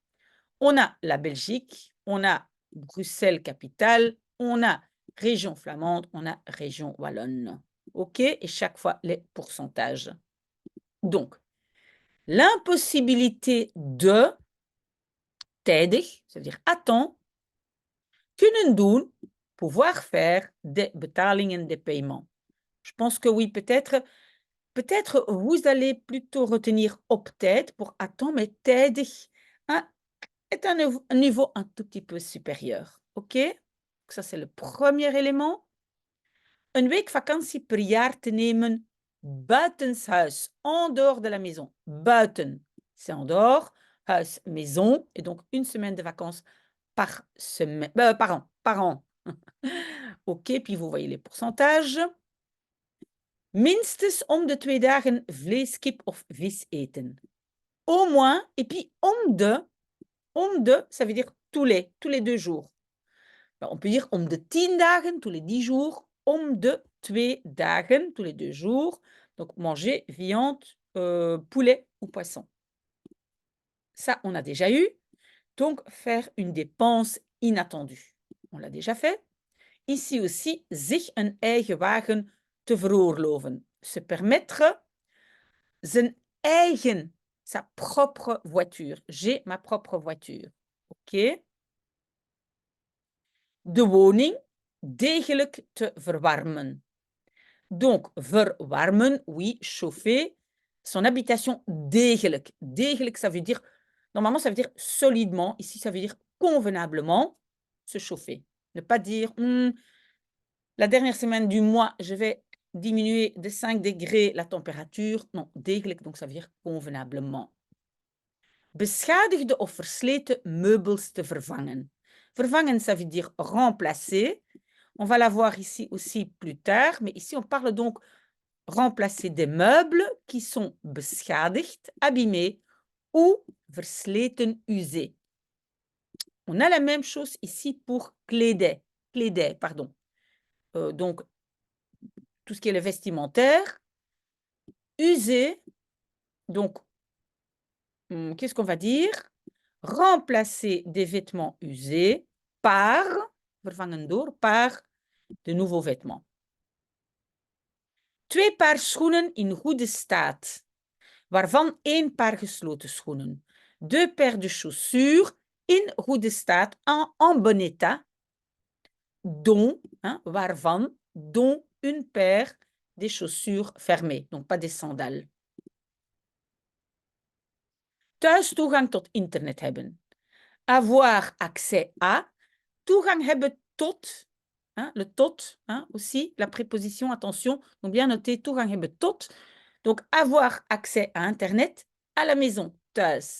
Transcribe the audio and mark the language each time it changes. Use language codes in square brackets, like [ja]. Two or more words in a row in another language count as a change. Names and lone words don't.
[fr] On a la Belgique, on a Bruxelles capitale, on a région flamande, on a région wallonne. OK? Et chaque fois, les pourcentages. Donc, l'impossibilité de, tijdig, ça veut dire attends, [nl] kunnen doen, [fr] pouvoir faire des betalingen, des paiements. Je pense que oui, peut-être vous allez plutôt retenir [nl] op tijd [fr] pour attends, mais tijdig hein, est un niveau un tout petit peu supérieur. OK? Ça, c'est le premier élément. [nl] Een week vakantie per jaar te nemen buitenshuis, [fr] en dehors de la maison. Buiten, c'est en dehors. Huis, maison. Et donc, une semaine de vacances par semaine, par an. Par an. OK, puis vous voyez les pourcentages. [nl] Minstens om de 2 dagen vlees, kip of vis eten. [fr] Au moins, et puis [nl] om de, [fr] ça veut dire tous les 2 jours. On peut dire [nl] om de 10 dagen, [fr] tous les 10 jours, [nl] om de 2 dagen, [fr] tous les 2 jours. Donc, manger viande, poulet ou poisson. Ça, on a déjà eu. Donc, faire une dépense inattendue. On l'a déjà fait. Ici aussi, [nl] zich een eigen wagen te veroorloven. [fr] Se permettre [nl] zijn eigen, [fr] sa propre voiture. J'ai ma propre voiture. OK? [nl] De woning degelijk te verwarmen. [fr] Donc, verwarmen, oui, chauffer. Son habitation degelijk. Degelijk, ça veut dire, normalement, ça veut dire solidement. Ici, ça veut dire convenablement se chauffer. Ne pas dire, la dernière semaine du mois, je vais diminuer de 5 degrés la température. Non, degelijk, donc ça veut dire convenablement. [nl] Beschadigde of versleten meubels te vervangen. [fr] Vervangen, ça veut dire remplacer. On va la voir ici aussi plus tard, mais ici on parle donc remplacer des meubles qui sont beschadigd, abîmés ou versleten, usés. On a la même chose ici pour kledij, pardon. Donc, tout ce qui est le vestimentaire, user, donc, qu'est-ce qu'on va dire? Remplacer des vêtements usés par, [nl] vervangen door, [fr] par de nouveaux vêtements. [nl] 2 paar schoenen in goede staat, waarvan 1 paar gesloten schoenen. [fr] 2 paires de chaussures [nl] in goede staat, [fr] en bon état, dont, waarvan, dont une paire des chaussures fermées, donc pas des sandales. [nl] Thuis toegang tot internet hebben. [fr] Avoir accès à, [nl] toegang hebben tot, le tot, [fr] aussi, la préposition, attention, donc bien noter, [nl] toegang hebben tot, [fr] donc avoir accès à internet à la maison, thuis.